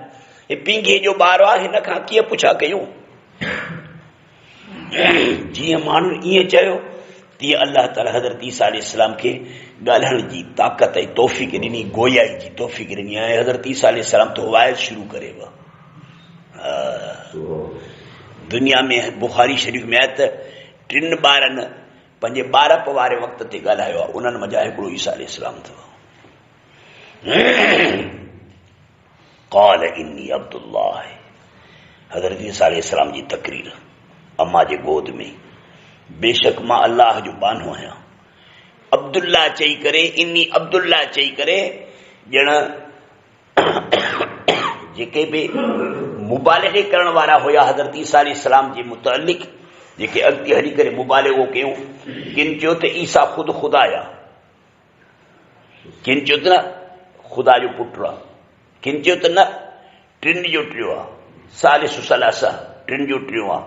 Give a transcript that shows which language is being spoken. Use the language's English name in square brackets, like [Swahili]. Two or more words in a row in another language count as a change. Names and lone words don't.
[Sindhi] हे पींघे जो ॿारु आहे, हिन खां कीअं पुछा कयूं? जीअं माण्हू ईअं चयो तीअं अल्लाह ताला हज़रत ईसा अलैहिस्सलाम खे ॻाल्हाइण जी ताक़त ऐं तौफ़ीक़ ॾिनी, गोयाई जी तौफ़ीक़ ॾिनी। ऐं हज़रत ईसा अलैहिस्सलाम तो वाइद शुरू करे वियो। दुनिया में बुखारी शरीफ़ में आहे त 3 ॿारनि पंहिंजे ॿारप वारे वक़्त ते ॻाल्हायो आहे, उन्हनि मज़ा हिकिड़ो ईसा अलैहिस्सलाम अथव। [Arabic] قال إني عبد الله, [Sindhi] हज़रत ईसा अलैहिस्सलाम जी तकरीर अम्मा जे गोद में, बेशक मां अल्लाह जो बानो आहियां। अब्दुल्ला चई करे, इन्नी अब्दुल्ला चई करे, ॼण जेके बि मुबालिग़े करण वारा हुया हज़रत ईसा अलैहिस्सलाम जे मुतअल्लिक़, जेके अॻिते हली करे मुबालिग़ो कयूं, किन चयो त ईसा ख़ुदि ख़ुदा या, किन चयो त न ख़ुदा जो पुटु आहे, किन चयो त न टिनि जो टियों आहे, [Arabic] ثالث ثلاثة [Sindhi] टिनि जो टियों आहे।